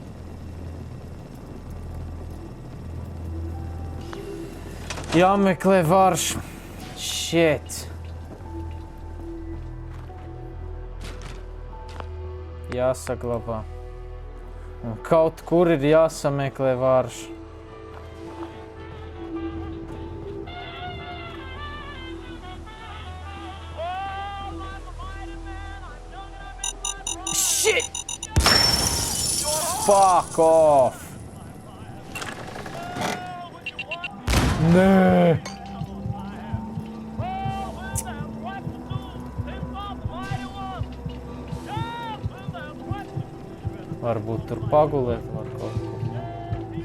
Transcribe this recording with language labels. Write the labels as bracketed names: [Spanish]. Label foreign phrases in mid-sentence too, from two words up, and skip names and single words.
[Latvian] Jāmeklē varš. Shit. Jāsaglabā. Un kaut kur ir jāsameklē varš. [English] Shit! Fuck off! [Latvian] Nē! Varbūt tur pagulēt var kaut ko.